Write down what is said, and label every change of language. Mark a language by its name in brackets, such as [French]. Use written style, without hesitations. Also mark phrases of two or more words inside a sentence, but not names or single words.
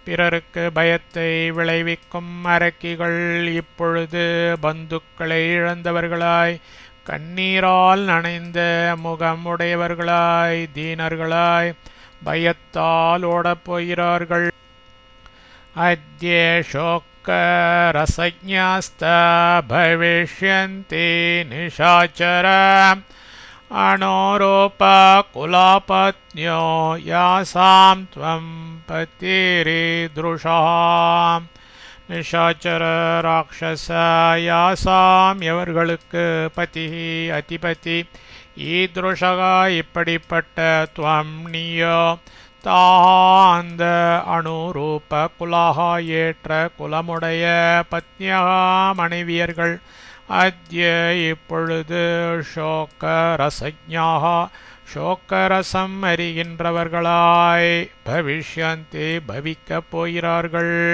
[Tamil] பிறருக்கு பயத்தை விளைவிக்கும் அரக்கிகள் இப்பொழுது பந்துக்களை இழந்தவர்களாய் கண்ணீரால் நனைந்த முகம் உடையவர்களாய் தீனர்களாய் பயத்தால் ஓடப்போகிறார்கள். [Sanskrit] அத்ய शोकरसज्ञास्ता भविष्यन्ति निशाचर अणोरूपकुलापत्न्यो यासां त्वं पतिरीदृशः. [Tamil] நிஷாச்சர ராட்சச யாசாம் எவர்களுக்கு பதி அதிபதி ஈத்ருஷகா இப்படிப்பட்ட துவம் நீயோ தாந்த [Sanskrit] अनुरूप कुलाः [Tamil] ஏற்ற குலமுடைய பத்னியகா மனைவியர்கள் அத்ய இப்பொழுது [Sanskrit] शोक रसज्ञाः [Tamil] ஷோக்கரசம் அறிகின்றவர்களாய் பவிஷ்யந்தி பவிக்கப் போகிறார்கள்.